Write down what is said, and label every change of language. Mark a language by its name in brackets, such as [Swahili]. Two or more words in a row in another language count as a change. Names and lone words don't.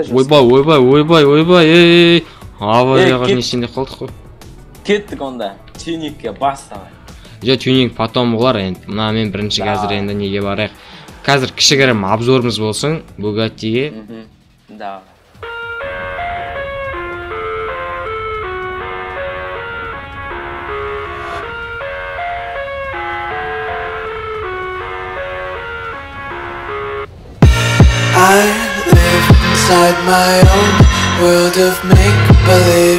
[Kazakh] Ойбай. Аварияға несінде қалдық қой. Кеттік онда. Тюнингке бас давай. Тюнинг потом олар енді. Мына мен бірінші қазір енді неге барайық. Қазір кішігірім обзорымыз болсын Бугаттиге. [Russian] Да. [English] I live inside my own world of make-believe.